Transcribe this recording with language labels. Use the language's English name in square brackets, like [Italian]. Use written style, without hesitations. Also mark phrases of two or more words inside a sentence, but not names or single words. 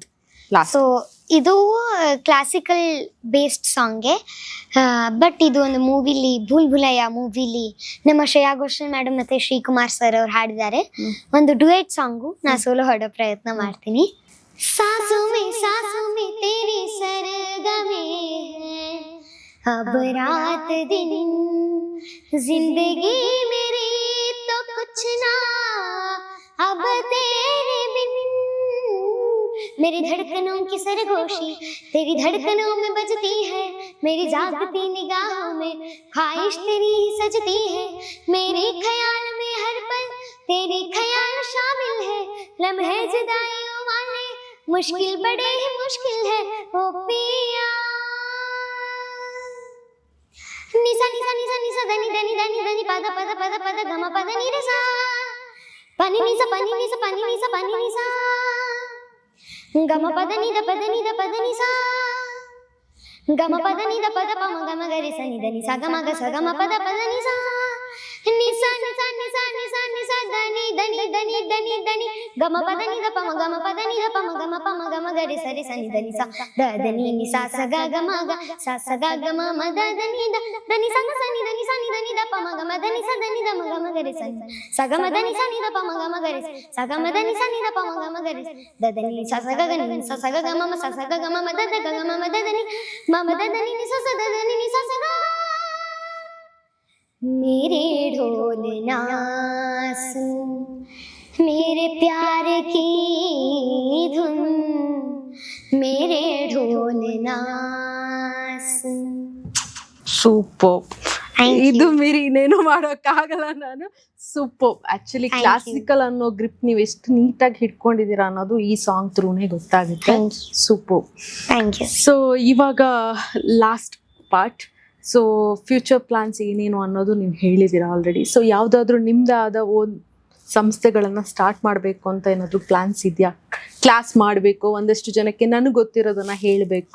[Kannada] ಸೊ ಇದು [English] classical based [Kannada] ಸಾಂಗ್ಗೆ, ಬಟ್ ಇದು ಒಂದು ಮೂವಿಲಿ, ಭೂಲ್ ಭುಲಯ್ಯ ಮೂವಿಲಿ ನಮ್ಮ ಶ್ರೇಯಾ ಘೋಷಾಲ್ ಮೇಡಮ್ ಮತ್ತೆ ಶ್ರೀಕುಮಾರ್ ಸರ್ ಅವ್ರು ಹಾಡಿದ್ದಾರೆ. ಒಂದು [English] duet song [Kannada] ನಾ ಸೋಲೋ ಹಾಡೋ ಪ್ರಯತ್ನ ಮಾಡ್ತೀನಿ. [Hindi] साँसों में तेरी सरगमे अब रात दिन जिंदगी मेरी तो कुछ ना अब तेरे बिन, मेरी धड़कनों की सरगोशी तेरी धड़कनों में बजती है, मेरी जागती निगाहों में ख्वाहिश तेरी ही सजती है, मेरे ख्याल में हर पल तेरे ख्याल शामिल है, लम्हे जुदाइयों वाले मुश्किल बड़े ही मुश्किल है ओ पिया। निसा निसा निसा निसा धनी धनी धनी धनी पद पद पद पद गम पद नि रे सा, pani ni sa pani ni sa pani ni sa pani ni sa, गम पद नि द पद नि द पद नि सा, गम पद नि द पद प म गम ग रे सा नि द नि सा गम ग सा गम पद पद नि सा, निसा निसा निसा निसा निसा धनी धनी धनी धनी धनी गम पद नि द प म गम पद नि द प म गम ग रे सा नि द नि सा द द नि नि सा स ग ग म ग सा स ग ग म म द द नि सा ग सा नि द नि सा नि द नि द प म ग म द नि सा द नि द म ग म ग रे सा सा ग म द नि सा नि द प म ग म ग रे सा ग म द नि सा नि द प म ग म ग रे द द नि सा स ग ग नि सा स ग ग म म सा स ग ग म म द द ग ग म म द द नि म म द द नि सा स द द नि सा स ग। मेरे ढोल ना सुन मेरे प्यार की धुन, मेरे ढोल ना सुन. [Kannada] ಸೂಪರ್. [English] Thank [Kannada] ಇದು [English] you. [Kannada] ಮೀರಿ ಇನ್ನೇನು ಮಾಡೋಕ್ಕಾಗಲ್ಲ ನಾನು. ಸೂಪರ್. ಆಕ್ಚುಲಿ [English] Thank you. [Kannada] ಕ್ಲಾಸಿಕಲ್ ಅನ್ನೋ ಗ್ರಿಪ್ ನೀವು ಎಷ್ಟು ನೀಟಾಗಿ ಹಿಡ್ಕೊಂಡಿದ್ದೀರಾ ಅನ್ನೋದು ಈ ಸಾಂಗ್ ಥ್ರೂನೇ ಗೊತ್ತಾಗುತ್ತೆ. [English] Thank you. [Kannada] ಸೂಪರ್. [English] Thank you. [Kannada] ಸೊ ಇವಾಗ [English] last part. [Kannada] ಸೊ [English] future plans [Kannada] ಏನೇನು ಅನ್ನೋದು ನೀವು ಹೇಳಿದ್ದೀರಾ ಆಲ್ರೆಡಿ. ಸೊ ಯಾವುದಾದ್ರೂ ನಿಮ್ದಾದ ಒಂದು ಸಂಸ್ಥೆಗಳನ್ನು ಸ್ಟಾರ್ಟ್ ಮಾಡಬೇಕು ಅಂತ ಏನಾದರೂ ಪ್ಲಾನ್ಸ್ ಇದೆಯಾ? ಕ್ಲಾಸ್ ಮಾಡಬೇಕು, ಒಂದಷ್ಟು ಜನಕ್ಕೆ ನನಗೆ ಗೊತ್ತಿರೋದನ್ನ ಹೇಳಬೇಕು.